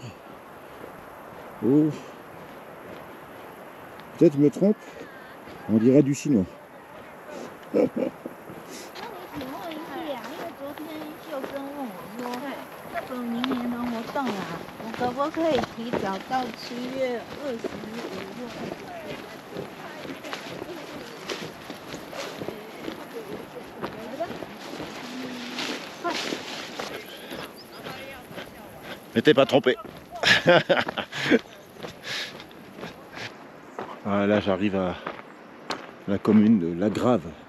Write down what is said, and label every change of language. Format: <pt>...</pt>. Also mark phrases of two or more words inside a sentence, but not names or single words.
<fr>Oh. Peut-être je me trompe, on dirait du chinois.</fr> <zh>那你请问一下，因为昨天秀珍问我说，那个明年的活动啊，我可不可以提早到7月25日？</zh> <fr>Mais t'es pas trompé. Ah, là j'arrive à la commune de La Grave.</fr>